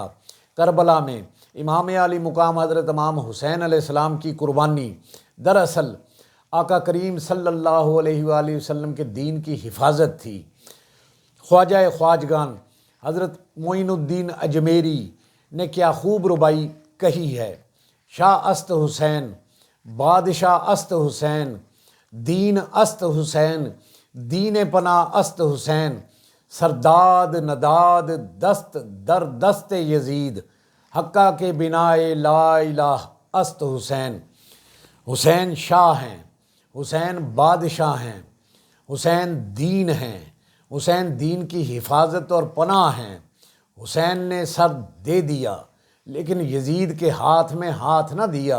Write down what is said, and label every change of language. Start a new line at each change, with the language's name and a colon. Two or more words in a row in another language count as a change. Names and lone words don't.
Urdu: کربلا میں امام علی مقام حضرت امام حسین علیہ السلام کی قربانی دراصل آقا کریم صلی اللہ علیہ وآلہ وسلم کے دین کی حفاظت تھی۔ خواجہ خواجگان حضرت معین الدین اجمیری نے کیا خوب ربائی کہی ہے،
Persian: شاہ است حسین، بادشاہ است حسین، دین است حسین، دین پناہ است حسین، سرداد نداد دست در دست یزید، حقہ کے بنائے لا الہ است حسین۔
Urdu: حسین شاہ ہیں، حسین بادشاہ ہیں، حسین دین ہیں، حسین دین کی حفاظت اور پناہ ہیں۔ حسین نے سر دے دیا لیکن یزید کے ہاتھ میں ہاتھ نہ دیا۔